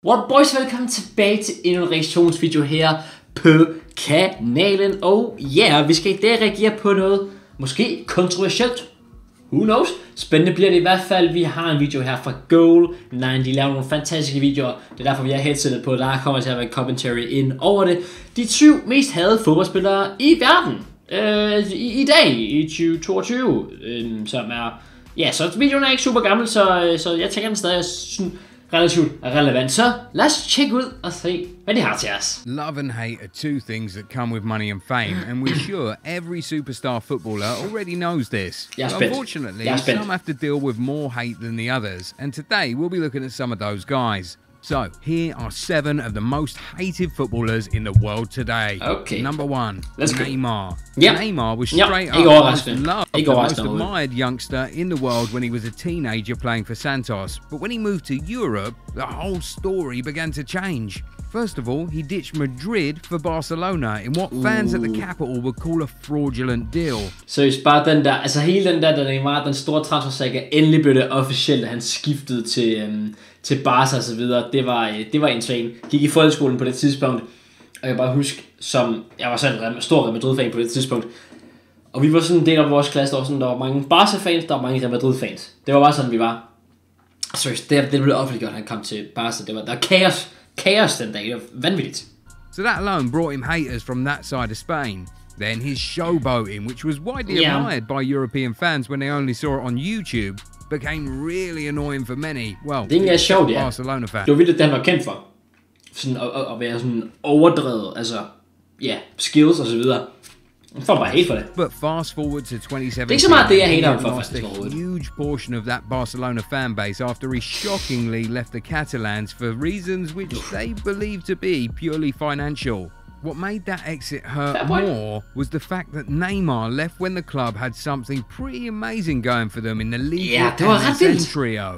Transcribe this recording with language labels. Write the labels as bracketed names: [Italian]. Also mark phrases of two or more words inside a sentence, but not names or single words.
[English] What boys, [Danish] velkommen tilbage til endnu en reaktionsvideo her på kanalen. Og ja, vi skal i dag reagere på noget måske kontroversielt. [English] Who knows? [Danish] Spændende bliver det i hvert fald. Vi har en video her fra Goal 9. De laver nogle fantastiske videoer. Det er derfor vi har headsetet på. Der kommer til at være commentary ind over det. De 7 mest hadede fodboldspillere i verden. I dag, i 2022. Som er... Ja, så videoen er ikke super gammel, så jeg tænker den stadig sådan relativt relevant. Så lad os tjekke ud og se, hvad de har til os. [English] Love and hate are two things that come with money and fame, and we're sure every superstar footballer already knows this. Unfortunately, some have to deal with more hate than the others, and today we'll be looking at some of those guys. So, here are 7 of the most hated footballers in the world today. Okay. Number 1, Neymar. Yep. Neymar was straight up most loved, the most admired youngster in the world when he was a teenager playing for Santos. But when he moved to Europe, the whole story began to change. First of all, he ditched Madrid for Barcelona in what fans at the capital would call a fraudulent deal. [Danish] Seriøst, bare den der, altså hele den der Neymar, den store transfersaga, endelig blev det officielt, at han skiftede til Barca og så videre. Det var insane. Gik i folkeskolen på det tidspunkt, og jeg bare huske, som jeg var selv en stor Real Madrid-fan på det tidspunkt, og vi var sådan en del af vores klasse, der var mange Barca-fans, der var mange Real Madrid-fans. Det var bare sådan, vi var. Seriøst, det blev offentliggjort, han kom til Barca. Der var chaos den dag. Det var vanvittigt. [English] So that alone brought him haters from that side of Spain. Then his showboating, which was widely admired by European fans when they only saw it on YouTube, became really annoying for many. Well, [Danish] det er sjovt, ja. Barcelona fans. Det var vildt, det han var kendt for. Sådan at være sådan overdrevet, altså, ja, skills og så videre. Folk bare hate for det. [English] But fast forward to 2017, [Danish] det er ikke så meget det, jeg hater ham for, [English] lost a huge portion of that Barcelona fan base after he shockingly left the Catalans for reasons which they believed to be purely financial. What made that exit hurt more was the fact that Neymar left when the club had something pretty amazing going for them in the league and trio.